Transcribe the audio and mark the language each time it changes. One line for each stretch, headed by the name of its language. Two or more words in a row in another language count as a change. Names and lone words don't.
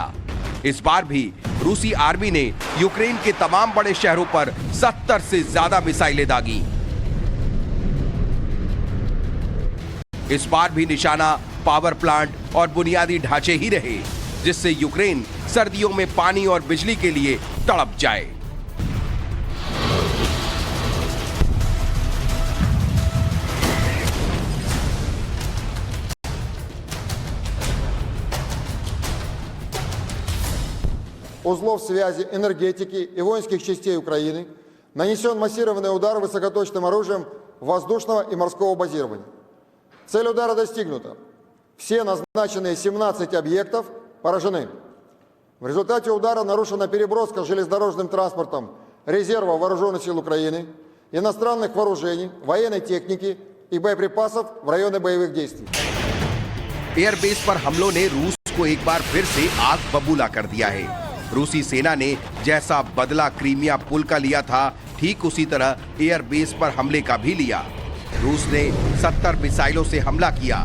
Hindi: इस बार भी रूसी आर्मी ने यूक्रेन के तमाम बड़े शहरों पर 70 से ज्यादा मिसाइलें दागी। इस बार भी निशाना पावर प्लांट और बुनियादी ढांचे ही रहे। जिससे यूक्रेन सर्दियों में पानी और बिजली के लिए तड़प जाए।
Russian: узлов связи, энергетики и воинских частей Украины нанесен массированный удар высокоточным оружием воздушного и морского базирования. Цель удара достигнута. Все назначенные 17 объектов поражены. В результате удара нарушена переброска железнодорожным транспортом резерва вооруженных сил Украины, иностранных вооружений, военной техники и боеприпасов в районы боевых действий.
Hindi: एयरबेस पर हमलों ने रूस को एक बार फिर से आग बबूला कर दिया है। रूसी सेना ने जैसा बदला क्रीमिया पुल का लिया था, ठीक उसी तरह एयरबेस पर हमले का भी लिया। रूस ने 70 मिसाइलों से हमला किया।